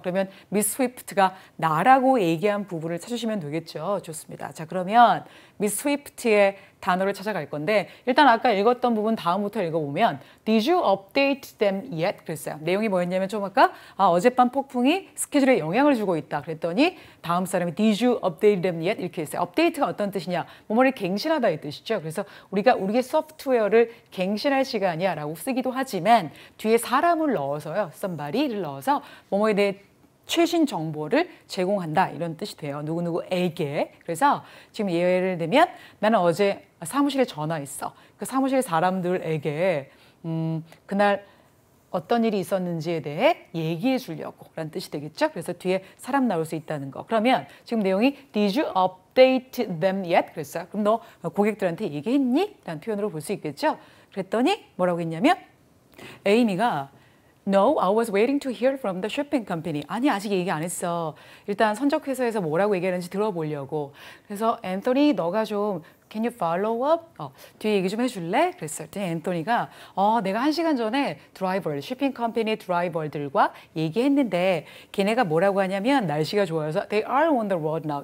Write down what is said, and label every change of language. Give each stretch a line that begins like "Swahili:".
Korean: 그러면 미스 스위프트가 나라고 얘기한 부분을 찾으시면 되겠죠. 좋습니다. 자, 그러면 미스 스위프트의 단어를 찾아갈 건데 일단 아까 읽었던 부분 다음부터 읽어보면
English: Did you update them yet?
Korean: 그랬어요. 내용이 뭐였냐면 좀 아까 어젯밤 폭풍이 스케줄에 영향을 주고 있다. 그랬더니 다음 사람이
English: Did you update them yet?
Korean: 이렇게 했어요. 업데이트가 어떤 뜻이냐? 뭐뭐를 갱신하다 이 뜻이죠. 그래서 우리가 우리의 소프트웨어를 갱신할 시간이야 라고 쓰기도 하지만 뒤에 사람을 넣어서요. somebody를 넣어서 뭐뭐에 대해 최신 정보를 제공한다 이런 뜻이 돼요. 누구누구에게. 그래서 지금 예를 들면 나는 어제 사무실에 전화했어. 그 사무실 사람들에게 그날 어떤 일이 있었는지에 대해 얘기해 주려고 라는 뜻이 되겠죠. 그래서 뒤에 사람 나올 수 있다는 거. 그러면 지금 내용이
English: Did you update them yet?
Korean: 그랬어요. 그럼 너 고객들한테 얘기했니? 라는 표현으로 볼 수 있겠죠. 그랬더니 뭐라고 했냐면 에이미가
English: No, I was waiting to hear from the shipping company.
Korean: 아니, 아직 얘기 안 했어. 일단 선적회사에서 뭐라고 얘기하는지 들어보려고. 그래서 앤서니, 너가 좀
English: Can you follow up?
Korean: 뒤에 얘기 좀 해줄래? 그랬어요. 앤토니가 내가 1시간 전에 드라이버, shipping 컴퍼니 드라이버들과 얘기했는데 걔네가 뭐라고 하냐면 날씨가 좋아서
English: they are on the road now.